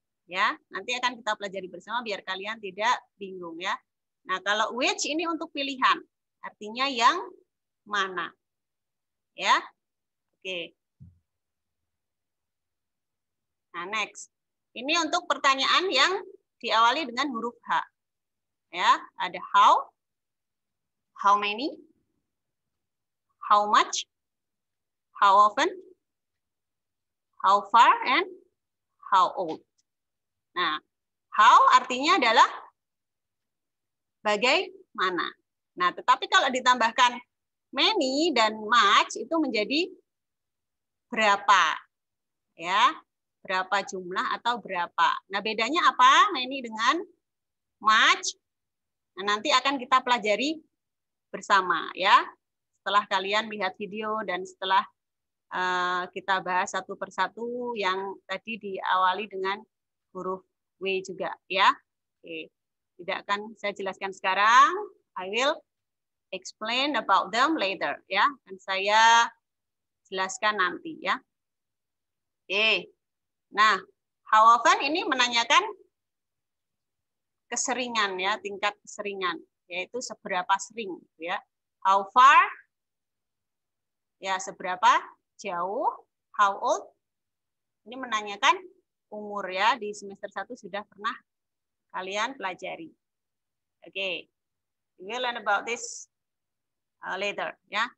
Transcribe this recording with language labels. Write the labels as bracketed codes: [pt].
[id] Ya, nanti akan kita pelajari bersama biar kalian tidak bingung ya. Nah, kalau which ini untuk pilihan, artinya yang mana. Ya. Oke. Nah, next. Ini untuk pertanyaan yang diawali dengan huruf H. Ya, ada how many, how much, how often, how far, and how old. Nah, how artinya adalah bagaimana. Nah, tetapi kalau ditambahkan many dan much itu menjadi berapa. Ya, berapa jumlah atau berapa. Nah, bedanya apa many dengan much? Nah, nanti akan kita pelajari bersama ya. Setelah kalian lihat video dan setelah kita bahas satu persatu yang tadi diawali dengan huruf W juga ya. Oke. Tidak akan saya jelaskan sekarang. [en] I will explain about them later, ya. [id] Dan saya jelaskan nanti, ya. Oke. Nah, how often ini menanyakan keseringan, ya, tingkat keseringan, yaitu seberapa sering, ya. How far, ya, seberapa jauh. How old, ini menanyakan umur, ya. Di semester 1 sudah pernah kalian pelajari. Oke. [en] We will learn about this later, ya.